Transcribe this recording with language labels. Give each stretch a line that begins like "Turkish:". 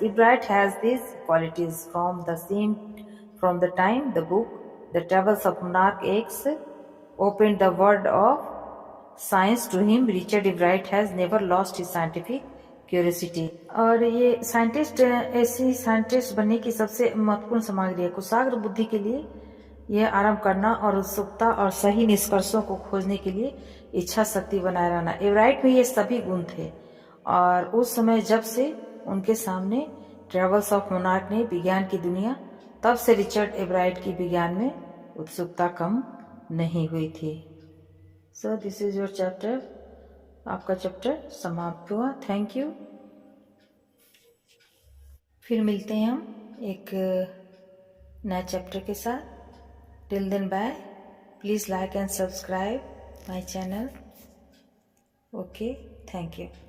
English: Ebright has these qualities from the time the book The Travels of Monarch X opened the world of science to him. Richard Ebright has never lost his scientific curiosity.
Hindi: और ये scientist बनने की सबसे महत्वपूर्ण सामग्री है। कुशाग्र बुद्धि के लिए यह आरंभ करना और उत्सुकता और सही निष्कर्षों को खोजने के लिए इच्छा शक्ति बनाए रहना। एवराइट में ये सभी गुण थे। और उस समय जब से उनके सामने ट्रेवल्स ऑफ मोनार्क ने विज्ञान की दुनिया, तब से रिचर्ड एवराइट की विज्ञान में उत्सुकता कम नहीं हुई थी।
English: So this is your chapter.
Hindi: आपका चैप्टर समाप्त हुआ।
English: Thank you.
Hindi: फिर मिलते हैं हम एक नए चैप्टर के साथ।
English: Till then, bye. Please like and subscribe my channel. Okay, thank you.